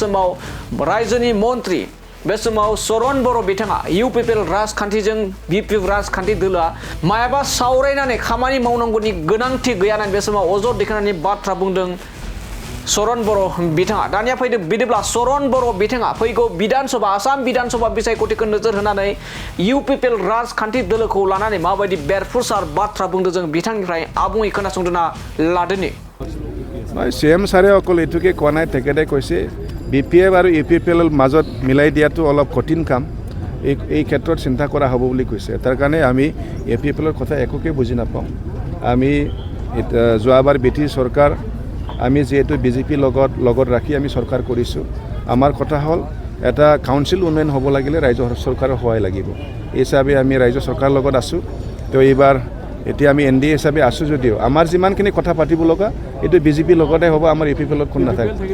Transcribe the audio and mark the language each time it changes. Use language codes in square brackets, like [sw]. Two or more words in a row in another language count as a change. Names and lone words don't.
[brx] समाव रायजोनि मन्त्रि बे समाव बर'न बर' बिथाङा UPL राजखान्थिजों BPF राजखान्थि दोलोआ मायाबा सावरायनानै खामानि मावनांगौनि गोनांथि गैया होननानै बे समाव अजद दैखांनानै बाथ्रा बुंदों बर'न बर' बिथाङा दानिया फैदो बिदिब्ला बर'न बर' बिथाङा फैगौ विधानसभा आसाम विधानसभा बिसायख'थिखौ नोजोर होनानै UPL राजखान्थि दोलोखौ लानानै माबायदि बेरफ्रुसार बाथ्रा बुंदों जों बिथांनिफ्राय आबुङै खोनासंदोना लादोनि [as] CM [brx] सारे अकल एटुके [as] कोৱা নাই তেখেতে কৈছে BPF আৰু UPL মাজত মিলাই দিয়াটো অলপ কঠিন কাম এই ক্ষেত্ৰত চিন্তা কৰা হ'ব বুলি কৈছে তাৰ কাৰণে আমি UPL ৰ কথা একোকে বুজি নাপাওঁ আমি যোৱাবাৰ ব্ৰিটিছ চৰকাৰ আমি যেহেতু BJP লগত ৰাখি আমি চৰকাৰ কৰিছোঁ আমাৰ কথা হ'ল এটা কাউন্সিল উন্নয়ন হ'ব লাগিলে ৰাজ্য চৰকাৰৰ সহায় লাগিব এই হিচাপে আমি ৰাজ্য চৰকাৰৰ লগত আছোঁ তো এইবাৰ এতিয়া আমি NDA হিচাপে আছোঁ যদিও আমাৰ যিমানখিনি কথা পাতিব লগা এইটো BJP লগতে হ'ব আমাৰ UPL লগত কোন নাথাকে